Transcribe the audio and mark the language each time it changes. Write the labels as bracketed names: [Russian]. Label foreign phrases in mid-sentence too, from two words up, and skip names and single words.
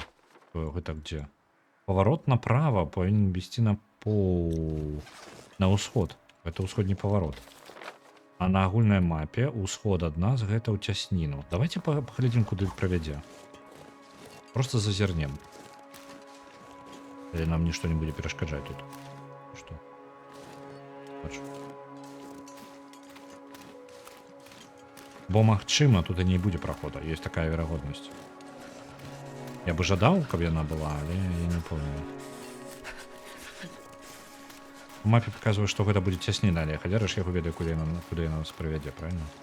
[Belarusian] Гэта где? Паварот направа павінен весці на ўсход. Гэта ўсходні паварот. А на агульнай мапе ўсход ад нас гэта ў цясніну. Давайте паглядзім, куды правядзе. Просто зазірнем. [Russian] Или нам ничто [Belarusian] не будзе перашкаджаць тут. Што? Бачу. Бо магчыма, тут і не будзе прахода. Ёсць такая верагоднасць. Я бы жадаў, каб яна была, але я не помню. У мапе паказвае, што гэта будзе цясніна, але хадзяра ж яго ведае, куды яна нас прывядзе, правильно?